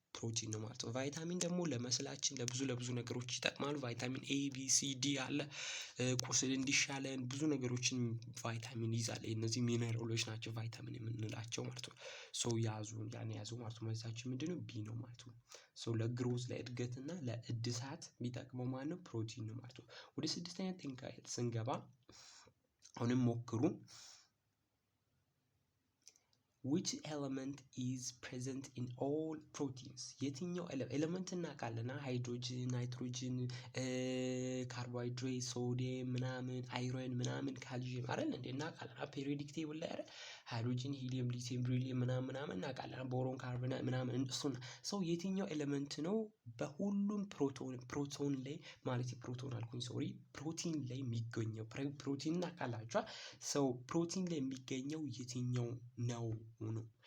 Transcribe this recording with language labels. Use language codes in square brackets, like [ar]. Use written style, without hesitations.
[am] ፕሮቲን ነው ማለት ነው። ቫይታሚን ደግሞ ለመስላችን ለብዙ ነገሮች ይጠቅማሉ። ቫይታሚን ኤ ቢ ሲ ዲ አለ። ቁስል እንዲሻለን ብዙ ነገሮችን ቫይታሚን ይዛል። እነዚህ ሚነራሎች ናቸው ቫይታሚን የምንላቸው ማለት ነው። ያዙ ማለት ነው። መልሳችን ምንድነው? ቢ ነው ማለት ነው። ለግሮዝ ለእድገት እና ለእድሳት የሚጠቅመው ማነው? ፕሮቲን ነው ማለት ነው። ወደ 6ኛ ጥያቄ ስንገባ አሁንም ሞክሩ። [en] which element is present in all proteins? [am] የትኛው ኤሌመንት እናውቃለን? ሃይድሮጅን፣ ናይትሮጅን፣ ካርቦሃይድሬት፣ ሶዲየም ምናምን፣ አይረን ምናምን፣ ካልሲየም አይደል እንዴ እናውቃለን። ፔሪዮዲክ ቴብል ላይ አይደል ሃይድሮጅን፣ ሂሊየም፣ ሊቲየም፣ ብሪሊየም ምናምን እናውቃለን። ቦሮን፣ ካርቦን ምናምን እሱን ሰው የትኛው ኤሌመንት ነው በሁሉም ፕሮቶን ላይ ማለት ፕሮቶን አልኩኝ ሶሪ ፕሮቲን ላይ የሚገኘው ፕሮቲን እናውቃላችኋል። ሰው ፕሮቲን ላይ የሚገኘው የትኛው ነው?